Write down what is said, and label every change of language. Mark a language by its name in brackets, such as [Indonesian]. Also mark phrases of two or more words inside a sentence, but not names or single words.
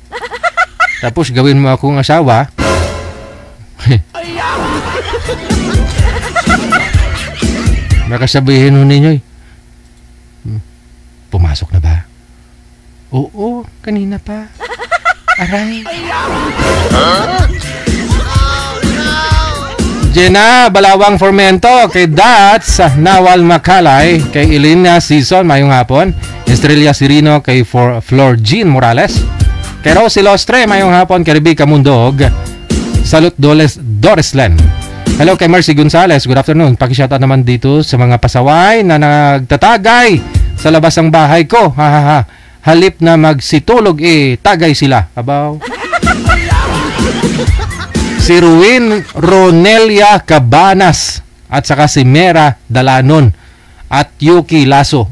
[Filipino] Tapos gawin mo akong asawa. Baka sabihin ho ninyo, pumasok na ba? Oo, kanina pa. Aray. [Hiligaynon] Jenna Balawang Formento, kay Dats Nawal Macalay, kay Elena Season, mayong hapon. Estrella Sirino, kay Flor Jean Morales, kay Rosie Lostre, mayong hapon. Kay Rebecca Mundog, Salud Doreslen. [Filipino] Hello kay Mercy Gonzales, [English] good afternoon. [Filipino] Pakishoutout naman dito sa mga pasaway na nagtatagay sa labas ng bahay ko. Halip na magsitulog, tagay sila. [Hiligaynon] Abaw. [Filipino] Si Ruin Ronelia Cabanas at saka si Mera Dalanon at Yuki Lasso.